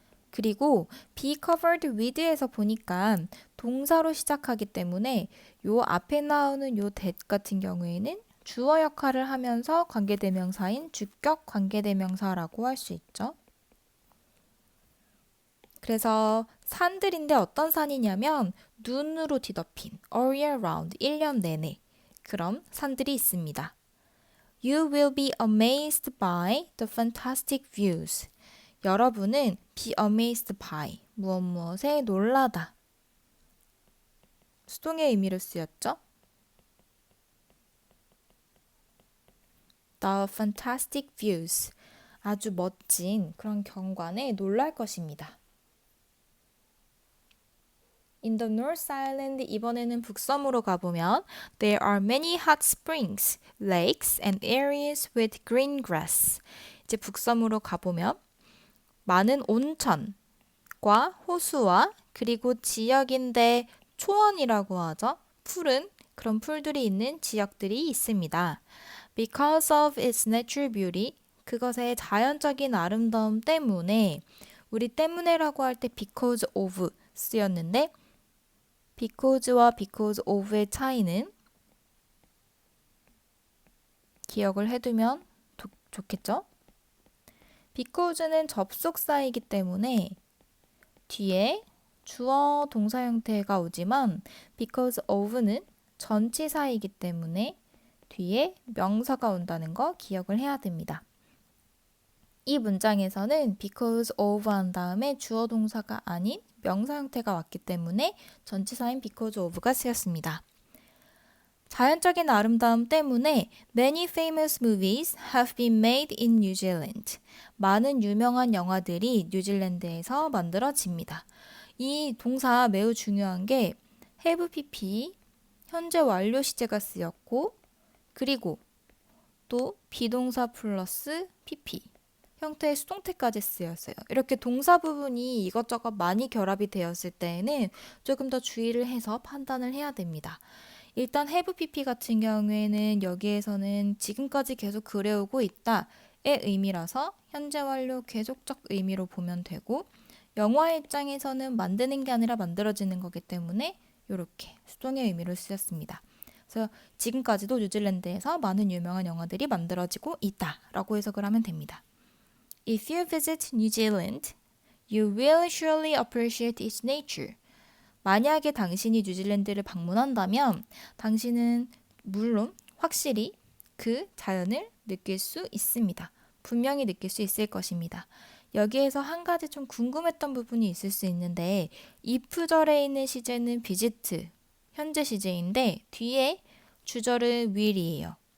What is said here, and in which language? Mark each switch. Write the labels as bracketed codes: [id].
[ko] 그리고 [en] be covered with [ko] 에서 보니까 동사로 시작하기 때문에 요 앞에 나오는 요 that 같은 경우에는 주어 역할을 하면서 관계대명사인 주격 관계대명사라고 할 수 있죠. 그래서 산들인데 어떤 산이냐면 눈으로 뒤덮인 [en] all year round, [ko] 1년 내내 그런 산들이 있습니다. [en] You will be amazed by the fantastic views. [ko] 여러분은 [en] be amazed by [ko] 무엇에 놀라다. 수동의 의미로 쓰였죠. [en] The fantastic views. [ko] 아주 멋진 그런 경관에 놀랄 것입니다. [en] In the North Island, [ko] 이번에는 북섬으로 가보면 [en] There are many hot springs, lakes and areas with green grass. [ko] 이제 북섬으로 가보면 많은 온천과 호수와 그리고 지역인데 초원이라고 하죠. 푸른 그런 풀들이 있는 지역들이 있습니다. [en] Because of its natural beauty, [ko] 그것의 자연적인 아름다움 때문에 우리 때문에라고 할 때 because of 쓰였는데 because와 because of의 차이는 기억을 해두면 좋겠죠? because는 접속사이기 때문에 뒤에 주어 동사 형태가 오지만 because of는 전치사이기 때문에 뒤에 명사가 온다는 거 기억을 해야 됩니다. 이 문장에서는 because of 한 다음에 주어 동사가 아닌 명사 형태가 왔기 때문에 전치사인 because of가 쓰였습니다. 자연적인 아름다움 때문에 [en] many famous movies have been made in New Zealand. [ko] 많은 유명한 영화들이 뉴질랜드에서 만들어집니다. 이 동사 매우 중요한 게 have pp 현재 완료 시제가 쓰였고 그리고 또 비동사 플러스 pp 형태의 수동태까지 쓰였어요. 이렇게 동사 부분이 이것저것 많이 결합이 되었을 때에는 조금 더 주의를 해서 판단을 해야 됩니다. 일단 have pp 같은 경우에는 여기에서는 지금까지 계속 그래오고 있다의 의미라서 현재 완료 계속적 의미로 보면 되고 영화의 입장에서는 만드는 게 아니라 만들어지는 거기 때문에 이렇게 수동의 의미로 쓰였습니다. 그래서 지금까지도 뉴질랜드에서 많은 유명한 영화들이 만들어지고 있다라고 해석을 하면 됩니다. [en] If you visit New Zealand, you will surely appreciate its nature. [ko] 만약에 당신이 뉴질랜드를 방문한다면 당신은 물론 확실히 그 자연을 느낄 수 있습니다. 분명히 느낄 수 있을 것입니다. 여기에서 한 가지 좀 궁금했던 부분이 있을 수 있는데 if절에 있는 시제는 visit, 현재 시제인데 뒤에 주절은 will이에요.